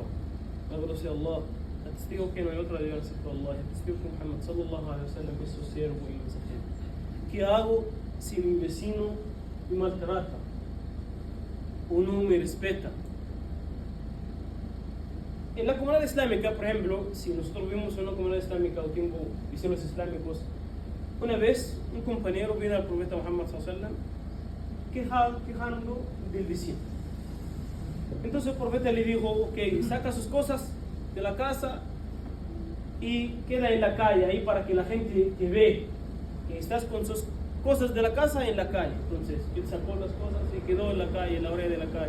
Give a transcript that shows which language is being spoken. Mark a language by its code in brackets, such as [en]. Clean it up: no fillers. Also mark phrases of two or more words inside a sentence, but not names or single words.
[es] Agradece a Allah, atestigo que no hay otra Dios excepto Allah, atestigo que Muhammad [ar] صلى الله عليه وسلم [es] es su siervo y mensajero. ¿Qué hago si mi vecino me maltrata o no me respeta? En la comunidad islámica, por ejemplo, si nosotros vivimos en una comunidad islámica o tengo vecinos islámicos, una vez un compañero vino al profeta Muhammad [ar] صلى الله عليه وسلم [es] quejando del vecino. Entonces el profeta le dijo: ok, saca sus cosas de la casa y queda en la calle ahí para que la gente te ve que estás con sus cosas de la casa en la calle. Entonces él sacó las cosas y quedó en la calle, en la orilla de la calle.